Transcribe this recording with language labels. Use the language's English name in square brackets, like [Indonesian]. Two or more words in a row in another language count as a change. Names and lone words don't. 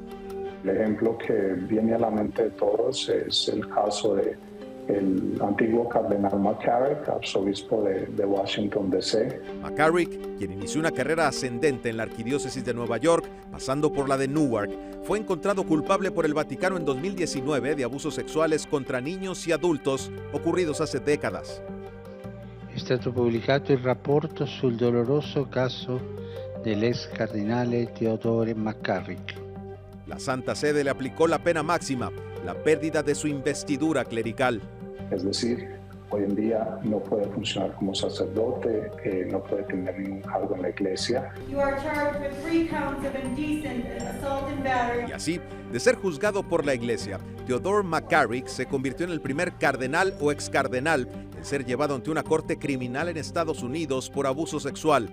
[Spanish] El ejemplo que viene a la mente de todos es el caso del antiguo cardenal McCarrick, arzobispo de Washington, D.C. McCarrick, quien inició una carrera ascendente en la arquidiócesis de Nueva York, pasando por la de Newark, fue encontrado culpable por el Vaticano en 2019 de abusos sexuales contra niños y adultos ocurridos hace décadas. [Italian] È stato pubblicato il rapporto sul doloroso caso dell'ex cardinale Theodore McCarrick. [Spanish] La Santa Sede le aplicó la pena máxima, la pérdida de su investidura clerical. Es decir, hoy en día no puede funcionar como sacerdote, no puede tener ningún cargo en la iglesia. Y así, de ser juzgado por la iglesia, Theodore McCarrick se convirtió en el primer cardenal o excardenal en ser llevado ante una corte criminal en Estados Unidos por abuso sexual.